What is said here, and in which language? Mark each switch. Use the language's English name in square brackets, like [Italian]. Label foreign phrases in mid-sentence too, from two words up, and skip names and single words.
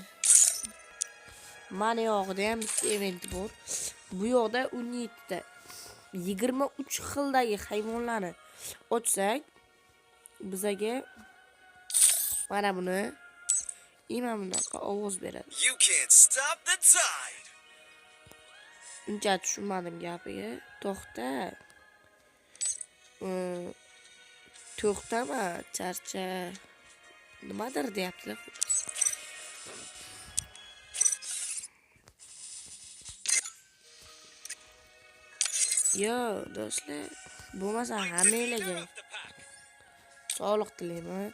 [Uzbek] Mana yog'ida ham bitta event bor. Bu yoqda 17 ta 23 xildagi hayvonlarni ochsak, bizaga mana buni bunaqa ovoz beradi. [English] You can't stop the tide. [Uzbek] Uncha tushunmadim gapiga. To'xtama, charcha. Nimadir deyaptilar. Yo, do'stlar, bo'lmasa hammanglarga sog'liq tilayman.